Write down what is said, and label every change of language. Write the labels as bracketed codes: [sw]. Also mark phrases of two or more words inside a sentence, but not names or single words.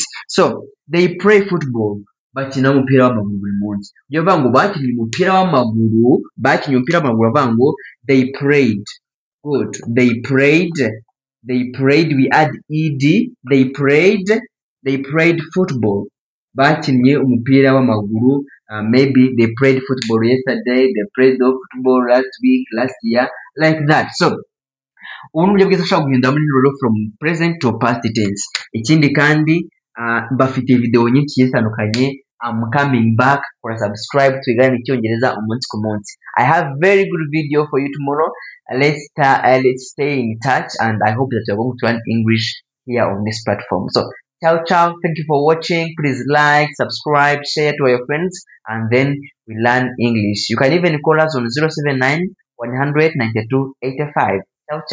[en] So they play football. [rw] Bakina umupira w'amaguru buri munsi. Ujye uvuga ngo bakinnye umupira w'amaguru. Bavuga ngo [en] they played. Good. They played. We add ed. They played football. [rw] Bakinnye umupira w'amaguru. [en] Maybe they played football yesterday. They played football last week, last year, like that. So, [rw] ubu buryo bwiza ushobora guhindura muri interuro [en] from present to past tense. [rw] Ikindi kandi bafite video nyinshi zitandukanye. [en] I'm coming back for a subscribe [rw] twigane icyongereza umunsi ku munsi. [en] I have very good video for you tomorrow. Let's stay in touch, and I hope that you're going to learn English here on this platform. So ciao. Thank you for watching. Please like, subscribe, share to your friends, and then we learn English. You can even call us on 079 100 92 85. Ciao.